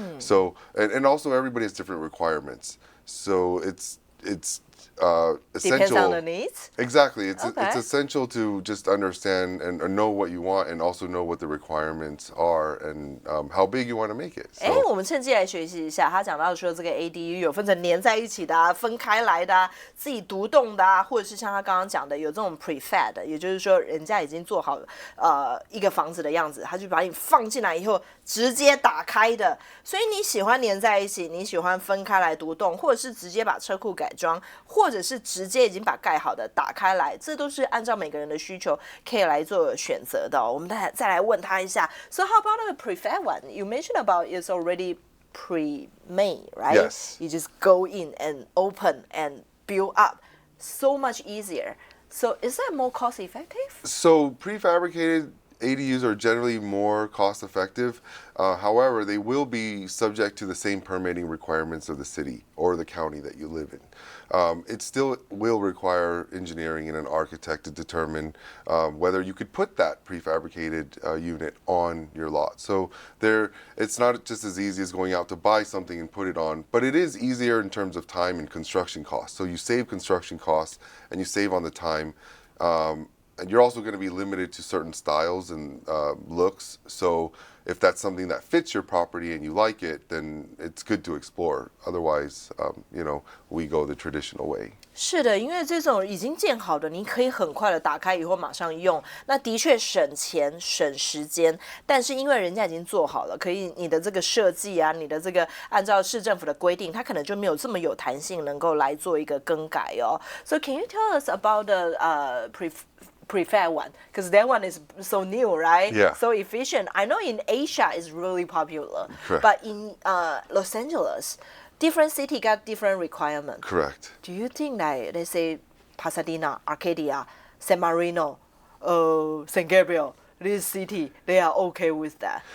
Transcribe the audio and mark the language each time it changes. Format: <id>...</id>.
<en>So and also everybody has different requirements. So it's essential. Depends on the needs. Exactly. It's essential to just understand and know what you want and also know what the requirements are and how big you want to make it.</en> <zh>我们趁机来学习一下。他讲到说这个 ADU 有分成连在一起的啊，分开来的啊，自己独栋的啊，或者是像他刚刚讲的有这种 prefab 的，也就是说人家已经做好一个房子的样子，他就把你放进来以后直接打开的。所以你喜欢连在一起，你喜欢分开来独栋，或者是直接把车库改装，或者是直接已经把盖好的打开来，这都是按照每个人的需求可以来做选择的哦。我们再来问他一下。</zh> <en>So how about the prefab one? You mentioned about it's already pre-made, right? Yes. You just go in and open and build up. So much easier. So is that more cost effective? So prefabricated ADUs are generally more cost effective. However, they will be subject to the same permitting requirements of the city or the county that you live in. It still will require engineering and an architect to determine whether you could put that prefabricated unit on your lot. So it's not just as easy as going out to buy something and put it on, but it is easier in terms of time and construction costs. So you save construction costs and you save on the time. And you're also going to be limited to certain styles and looks. So if that's something that fits your property and you like it, then it's good to explore. Otherwise, we go the traditional way.</en> <zh>是的，因为这种已经建好的，你可以很快的打开以后马上用，那的确省钱省时间。但是因为人家已经做好了，可以你的这个设计啊，你的这个按照市政府的规定，它可能就没有这么有弹性，能够来做一个更改哦。</zh> <en>So can you tell us about the prefab one? Because that one is so new, right? Yeah. So efficient. I know in Asia it's really popular. Correct. But in Los Angeles, different city got different requirements. Correct. Do you think that, let's say, Pasadena, Arcadia, San Marino, San Gabriel, this city, they are okay with that?</en>